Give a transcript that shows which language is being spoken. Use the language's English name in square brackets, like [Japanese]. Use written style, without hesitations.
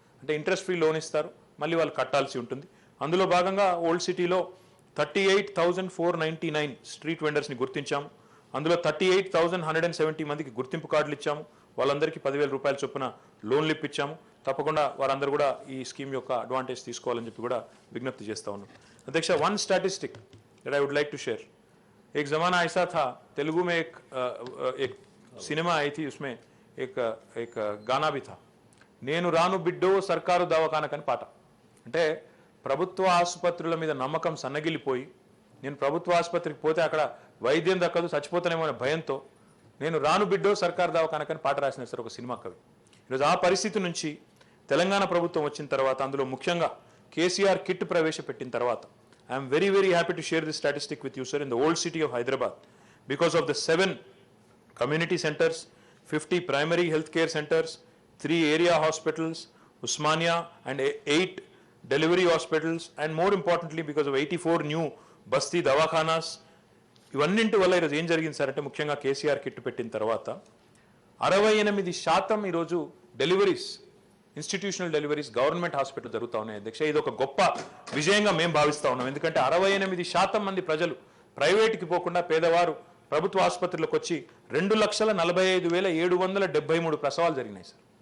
[Telugu] అంటే interest free loan ఇస్తారు, మళ్ళీ వాళ్ళు కట్టాల్సి ఉంటుంది. అందులో భాగంగా ఓల్డ్ సిటీలో 38,499 స్ట్రీట్ వెండర్స్ని గుర్తించాము. అందులో 38,170 మందికి గుర్తింపు కార్డులు ఇచ్చాము. వాళ్ళందరికీ 10,000 రూపాయల చొప్పున లోన్లు ఇప్పించాము. తప్పకుండా వారందరూ కూడా ఈ స్కీమ్ యొక్క అడ్వాంటేజ్ తీసుకోవాలని చెప్పి కూడా విజ్ఞప్తి చేస్తా ఉన్నాం. [Hindi] అధ్యక్ష, [English] One statistic that I would like to share. [Hindi] एक ज़माना ऐसा था, तेलुगु में एक सिनेमा आई थी, उसमें एक गाना भी था, [Telugu] నేను రాను బిడ్డో సర్కారు దవాఖానకని పాట. అంటే ప్రభుత్వ ఆసుపత్రుల మీద నమ్మకం సన్నగిల్లిపోయి, నేను ప్రభుత్వ ఆసుపత్రికి పోతే అక్కడ వైద్యం దక్కదు, చచ్చిపోతానేమో అనే భయంతో నేను రాను బిడ్డో సర్కారు దవాఖానకని పాట రాసినారు సార్ ఒక సినిమా కవి. ఈరోజు ఆ పరిస్థితి నుంచి తెలంగాణ ప్రభుత్వం వచ్చిన తర్వాత, అందులో ముఖ్యంగా కేసీఆర్ కిట్ ప్రవేశపెట్టిన తర్వాత, [English] I'm very very happy to share this statistic with you [Telugu] sir. [English] In the old city of Hyderabad, because of the 7 community centers, 50 primary health care centers, 3 area hospitals, Usmania, and 8 delivery hospitals, and more importantly because of 84 new Basti Dawakhanas. [Telugu] ఇవన్నింటి వల్ల ఈరోజు ఏం జరిగింది sir అంటే, ముఖ్యంగా KCR kit పెట్టిన తర్వాత 68% ఈరోజు deliveries, institutional deliveries government hospital జరుగుతూ ఉన్నాయి అధ్యక్ష. ఇది ఒక గొప్ప విజయంగా మేము భావిస్తూ ఉన్నాం. ఎందుకంటే 68% మంది ప్రజలు ప్రైవేట్కి పోకుండా పేదవారు ప్రభుత్వ ఆసుపత్రులకు వచ్చి 2,45,773 ప్రసవాలు జరిగినాయి సార్.